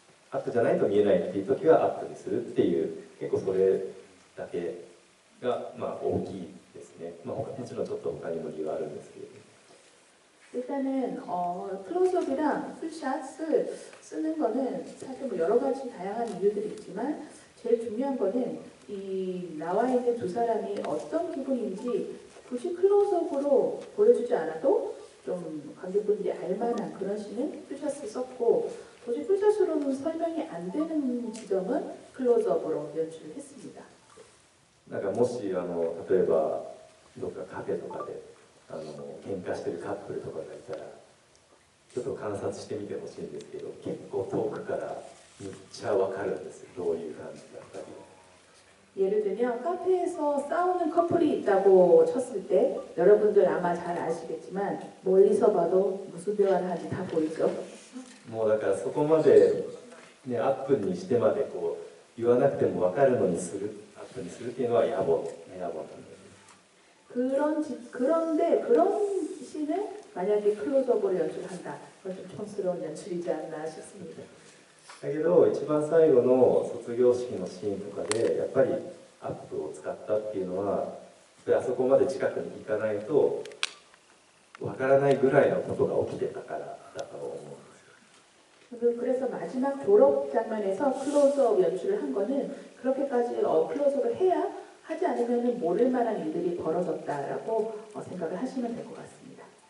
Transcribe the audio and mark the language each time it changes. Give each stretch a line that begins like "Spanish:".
Japanese: アップじゃないと見えないっていうときはアップにするっていう、結構それだけが大きいですね。もちろんちょっと他にも理由はあるんですけれど。
Korean: 일단은 클로즈업이랑 풀샷을 쓰는 거는 사실 뭐 여러 가지 다양한 이유들이 있지만, 제일 중요한 거는 이 나와 있는 두 사람이 어떤 기분인지 굳이 클로즈업으로 보여주지 않아도 좀 관객분들이 알만한 그런 씬은 풀샷을 썼고, 도저히 풀샷으로는 설명이 안 되는 지점은 클로즈업으로 연출을 했습니다.
Japanese: なんかもし例えばどっかカフェとかで喧嘩してるカップルとかがいたらちょっと観察してみてほしいんですけど、結構遠くからめっちゃ分かるんですよ、どういう感じだったり。
Korean: 예를 들면 카페에서 싸우는 커플이 있다고 쳤을 때, 여러분들 아마 잘 아시겠지만 멀리서 봐도 무슨 대화를 하는지 다 보이죠.
Japanese: もうだからそこまで、ね、アップにしてまでこう言わなくても分かるのにする、アップにするっていうのは野暮なんです。
Korean: 그런데 그런 씬을 만약에 클로즈업으로 연출한다, 그건 좀 촌스러운 연출이지 않나 싶습니다.
Japanese: だけど一番最後の卒業式のシーンとかでやっぱりアップを使ったっていうのは、あそこまで近くに行かないとわからないぐらいのことが起きてたからだと思うんですよ。
Korean: 그래서 마지막 졸업 장면에서 클로즈업 연출을 한 거는 그렇게까지 클로즈업을 해야, 하지 않으면 모를 만한 일들이 벌어졌다라고 생각을 하시면 될 것 같습니다.